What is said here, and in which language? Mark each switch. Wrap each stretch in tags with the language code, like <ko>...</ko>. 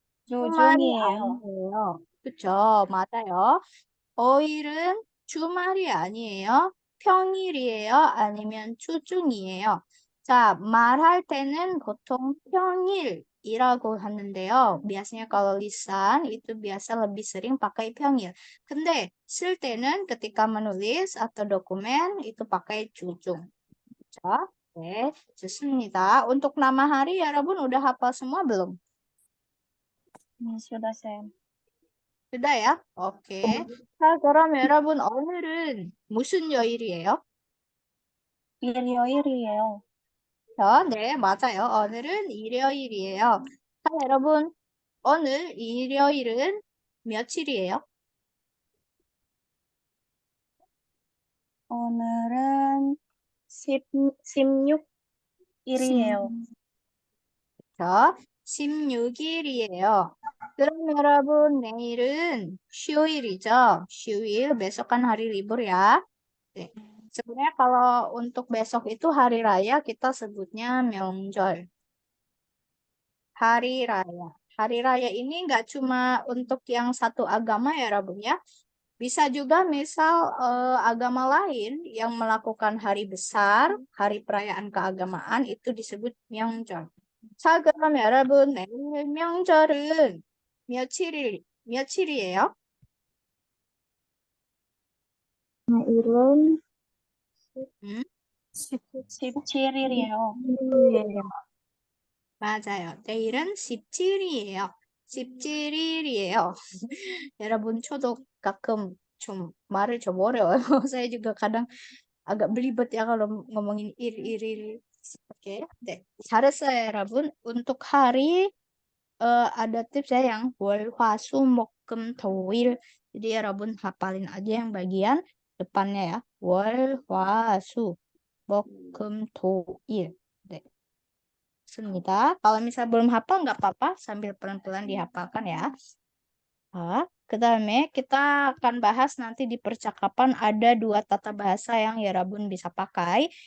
<ko>주말이 아니에요. 그쵸? 맞아요. 5일은 주말이 아니에요. 평일이에요. 아니면 주중이에요. 자, 말할 때는 보통 평일이라고 하는데요.</ko> <id>biasanya kalau lisan itu biasa lebih sering pakai 평일.</id> <ko>근데 쓸 때는</ko> <id>ketika menulis atau dokumen itu pakai 주중.</id> <ko>그쵸? 네, 좋습니다.</ko> <id>untuk nama hari 여러분 udah hafal semua belum? sudah saya. sudah ya? 오케이.</id> <ko>자, 그럼 여러분 오늘은 무슨 요일이에요? 일요일이에요. 네, 맞아요. 오늘은 일요일이에요. 자, 여러분 오늘 일요일은 며칠이에요? 오늘은 16일이에요. 16일이에요. 그럼 여러분 내일은 휴일이죠.</ko> <id>휴일, besok kan hari libur ya. 네. Sebenarnya kalau untuk besok itu hari raya kita sebutnya 명절. Hari raya. Hari raya ini nggak cuma untuk yang satu agama ya, Rabun ya. Bisa juga misal agama lain yang melakukan hari besar, hari perayaan keagamaan itu disebut 명절.</id> <ko>자, 그럼 여러분 내일 명절은 며칠이에요? 내일은 17일이에요. 맞아요. 내일은 17일이에요. 17일이에요. 여러분, 저도 가끔</ko> <id>mari coba saya juga kadang agak belibet ya kalau ngomongin iri-iri. Oke, deh.</id> <ko>잘했어요, 여러분.</ko> <id>Untuk hari ada tips ya yang 월, 화, 수, 목, 금, 토, 일. Jadi Rabun hafalin aja yang bagian depannya ya.</id> <ko>월, 화, 수, 목, 금, 토, 일. Deh. Semita.</ko> <id>Kalau misal belum hafal nggak apa-apa sambil pelan-pelan dihafalkan ya. Kedalamnya kita akan bahas nanti di percakapan ada 2 tata bahasa yang ya Rabun bisa pakai.</id>